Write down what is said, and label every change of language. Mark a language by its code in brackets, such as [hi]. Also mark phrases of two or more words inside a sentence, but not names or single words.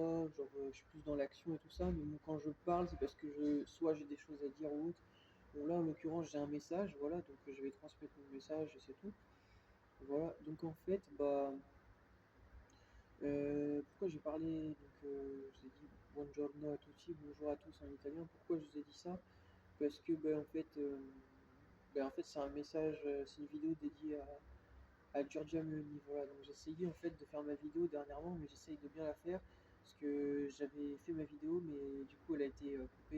[fr] Genre je suis plus dans l'action et tout ça. Mais moi, quand je parle, c'est parce que soit j'ai des choses à dire ou autre. Bon là, en l'occurrence, j'ai un message, voilà, donc je vais transmettre mon message et c'est tout. Voilà, donc en fait, pourquoi j'ai parlé, donc je vous ai dit [it] buongiorno a tutti, [fr] bonjour à tous en italien. Pourquoi je vous ai dit ça? Parce que en fait c'est un message, c'est une vidéo dédiée à Giorgia Meloni. Voilà, donc j'ai essayé en fait de faire ma vidéo dernièrement, mais j'essaye de bien la faire parce que j'avais fait ma vidéo, mais du coup elle a été coupée.